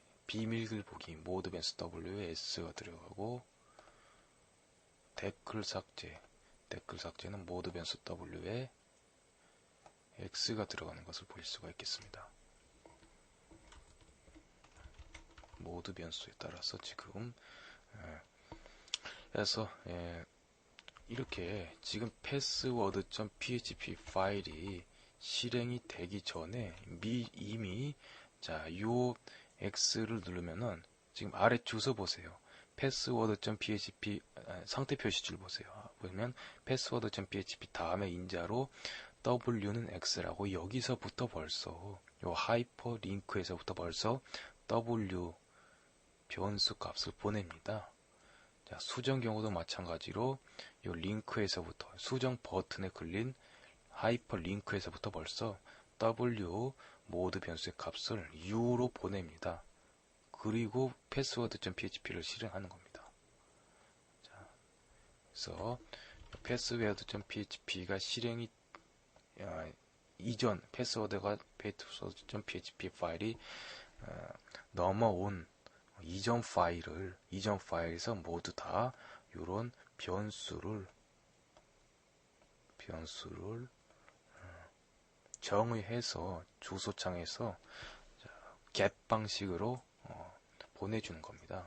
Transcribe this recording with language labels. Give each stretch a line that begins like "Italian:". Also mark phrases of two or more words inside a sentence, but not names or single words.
Korean: 비밀글 보기 모드 변수 W에 S가 들어가고 댓글 삭제는 모드 변수 W에 X가 들어가는 것을 볼 수가 있겠습니다. 모드 변수에 따라서 지금 그래서 이렇게 지금 password.php 파일이 실행이 되기 전에 이미 요 X를 누르면은 지금 아래 주소 보세요. password.php 상태 표시줄 보세요. 보면 password.php 다음에 인자로 W는 X라고 여기서부터 벌써 요 하이퍼 링크에서부터 벌써 W 변수 값을 보냅니다. 자, 수정 경우도 마찬가지로 요 링크에서부터 수정 버튼에 클린 하이퍼 링크에서부터 벌써 W 모드 변수의 값을 U로 보냅니다. 그리고 password.php를 실행하는 겁니다. 자, 그래서 password.php가 실행이 이전 password.php 파일이 넘어온 이전 파일에서 모두 다 이런 변수를 정의해서 주소창에서 get 방식으로 보내주는 겁니다.